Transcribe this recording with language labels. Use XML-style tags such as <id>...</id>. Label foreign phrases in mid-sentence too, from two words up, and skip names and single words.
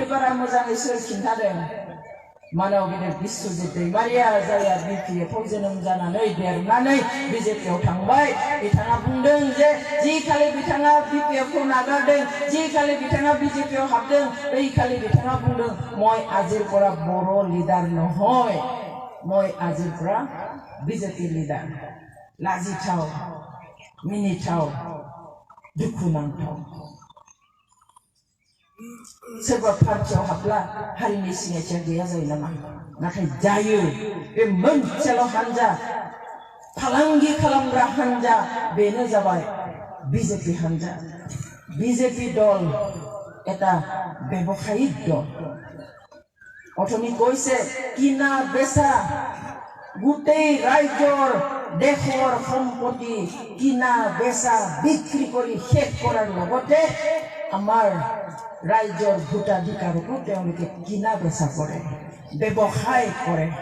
<brx>बारा मोजाङै सोर खिन्थादों मानव गिदिर बिस्वजित दैमारिया जायहा बिपिएफआव जोनोम जानानै देरनानै बिजेपियाव थांबाय बिथाङा बुंदों जे जि खालि बिथाङा बिपिएफखौ नागारदों जि खालि बिथाङा बिजेपियाव हाबदों बै खालि बिथाङा बुंदों</brx> <as>মই আজিৰ পৰা बर' লিডাৰ নহয় মই আজিৰ পৰা বিজেপি লিডাৰ</as> <brx>लाजिथाव मिनिथाव दुखुनांथाव सोरबा पार्टियाव हाबला हारिनि सिनायथिया गैया जायो नामा नाथाय जायो बे मोनसेल' हान्जा फालांगि खालामग्रा हान्जा बेनो जाबाय बिजेपि हान्जा बिजेपि दल</brx> <as>এটা ব্যৱসায়িক দল অথনি কৈছে কিনা বেচা গোটেই ৰাজ্যৰ দেশৰ সম্পত্তি কিনা বেচা বিক্ৰী কৰি শেষ কৰাৰ লগতে আমাৰ ৰাজ্যৰ ভোটাধিকাৰকো তেওঁলোকে কিনা বেচা কৰে ব্যৱসায় কৰে</as>